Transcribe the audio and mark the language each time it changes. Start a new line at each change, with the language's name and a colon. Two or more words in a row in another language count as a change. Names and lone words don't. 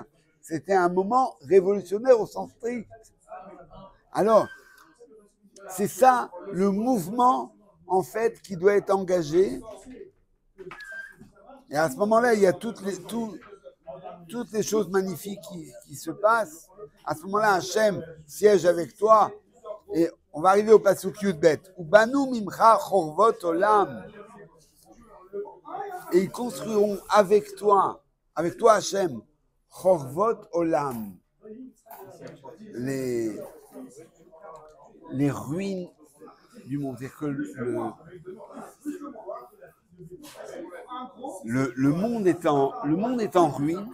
French: C'était un moment révolutionnaire au sens strict. Alors, c'est ça le mouvement, en fait, qui doit être engagé. Et à ce moment-là, il y a toutes les choses magnifiques qui se passent. À ce moment-là, Hachem siège avec toi. Et on va arriver au
Hebrew: פסוק יוד בית. ובנו ממך חרבות עולם.
French: Et ils construiront avec toi Hachem,
Hebrew: חרבות עולם,
French: les ruines du monde. C'est-à-dire que le monde est en ruine.